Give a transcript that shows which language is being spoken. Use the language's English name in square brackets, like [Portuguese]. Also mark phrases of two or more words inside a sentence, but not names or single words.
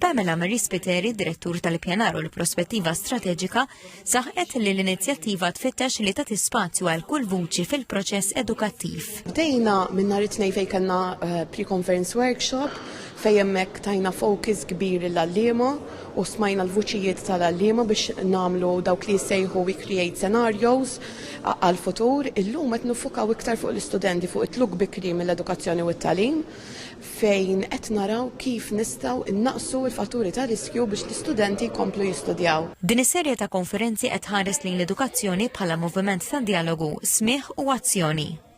[Maltese] Pamela Marie Spiteri, direttur tal-Ippjanar u l-Prospettiva Strateġika, saħqet li l-inizjattiva tfittex li tagħti spazju għal kull vuċi fil-proċess edukattiv. Bdejna minn nhar it-tnejn fejn kellna [English] pre-conference workshop [Maltese] fejn hemmhekk tajna focus kbir l-għalliema u smajna l-vuċijiet tal-għalliema biex nagħmlu dawk li jsejħu [English] we create scenarios [Maltese] għal-futur. Illum qed nifukaw iktar fuq l-istudenti fuq it-tluk bikri mill-edukazzjoni u t-tagħlim fejn qed naraw kif nistgħu innaqsu l-fatturi ta' riskju biex l-istudenti jkomplu jistudjaw. Din is-serje ta' konferenzi qed ħares lejn l-edukazzjoni bħala moviment ta' dialogu, smigħ u azzjoni.